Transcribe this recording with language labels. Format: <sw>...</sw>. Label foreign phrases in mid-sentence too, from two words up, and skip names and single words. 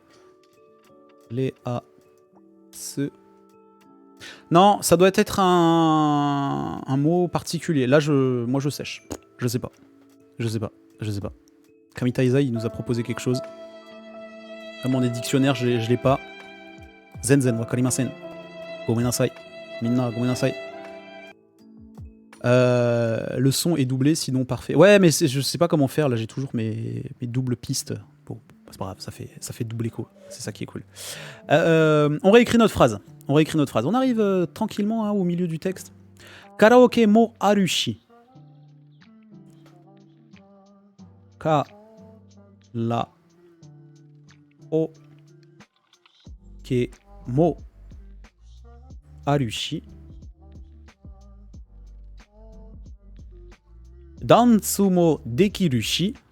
<fr>Les A. Ce. Non, ça doit être un mot particulier. Là, moi, je sèche. Je sais pas. Je sais pas. Je sais pas. Kamitaiza, il nous a proposé quelque chose. Vraiment, des dictionnaires, je l'ai pas.</fr> <ja>Zen, 分かりません。ごめんなさい. みんな、ごめんなさい.</ja> <fr>Le son est doublé, sinon parfait. Ouais, mais je sais pas comment faire. Là, j'ai toujours mes doubles pistes. Bon, c'est pas grave, ça fait double écho. C'est ça qui est cool. On réécrit notre phrase. On arrive tranquillement hein, au milieu du texte.</fr> <ja>カラオケもあるし。カラオケもあるし. ダンスもできるし.</ja>